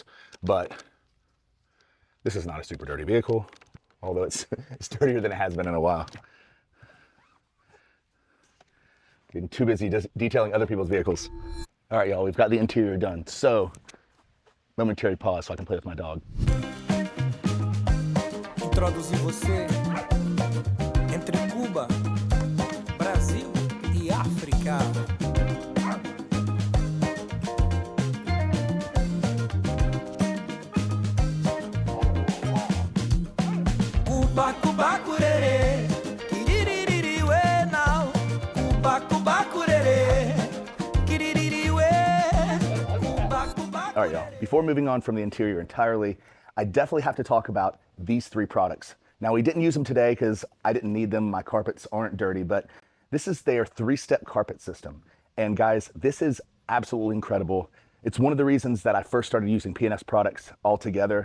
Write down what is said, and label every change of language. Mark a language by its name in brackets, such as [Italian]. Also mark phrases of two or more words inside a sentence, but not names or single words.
[English] But this is not a super dirty vehicle, although it's dirtier than it has been in a while. Getting too busy detailing other people's vehicles. All right, y'all, we've got the interior done. So, momentary pause so I can play with my dog. [Portuguese] Introduzir você entre Cuba, Brasil e África. Cuba, Cuba, curerê, kiririri we now. Cuba, Cuba, curerê, kiririri we. Cuba, Cuba. [English] All right, y'all, before moving on from the interior entirely, I definitely have to talk about these three products. Now, we didn't use them today because I didn't need them. My carpets aren't dirty, but this is their 3-step carpet system. And guys, this is absolutely incredible. It's one of the reasons that I first started using P&S products altogether.